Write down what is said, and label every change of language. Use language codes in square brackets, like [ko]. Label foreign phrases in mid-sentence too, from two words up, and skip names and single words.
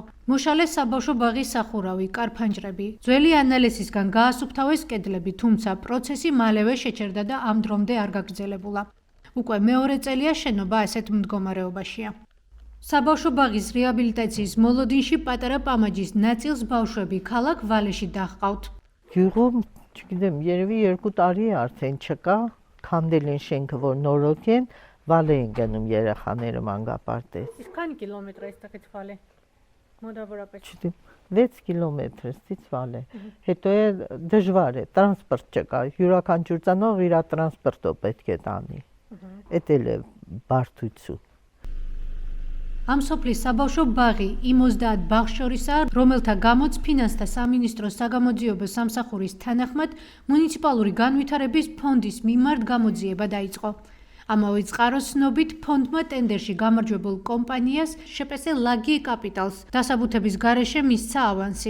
[ka] მოშალეს საბავშვო ბაღის სახურავი, კარფანჯრები. ძველი ანალიზისგან გაასუფთავეს კედლები, თუმცა პროცესი მალევე შეჩერდა და ამ დრომდე არ გაგრძელებულა. უკვე მეორე წელია შენობა ასეთ მდგომარეობაშია. საბავშვო ბაღის რეაბილიტაციის მოლოდინში პატარა პამაჯის ნაწილს ბავშვები ქალაქ ვალეში დაჰყავთ. [hy] Գյուղում, չգիտեմ, երևի 2 տարի է արդեն չկա, քանդել են շենքը, որ նորոգ են, վալե են գնում երեխաները մանկապարտեզ։ Իսկ քանի կիլոմետր է այստեղից վալե? Մոտավորապես։ Չգիտեմ, 6 կիլոմետրից վալե։ Հետո է դժվար է, տրանսպորտ չկա, յուրաքանչյուր ծանող իր տրանսպորտով պետք է տանի։ Էդ էլ է բարդություն։ [ka] ამ სოფლის საბავშვო ბაღი იმ 30 ბაღს შორისაა, რომელთა გამოც ფინანსთა სამინისტროს საგამოძიებო სამსახურის თანახმად მუნიციპალური განვითარების ფონდის მიმართ გამოძიება დაიწყო. ამავე წყაროს ცნობით ფონდმა ტენდერში გამარჯვებულ კომპანიას შპს ლაგი კაპიტალს დასაბუთების გარეშე მისცა ავანსი.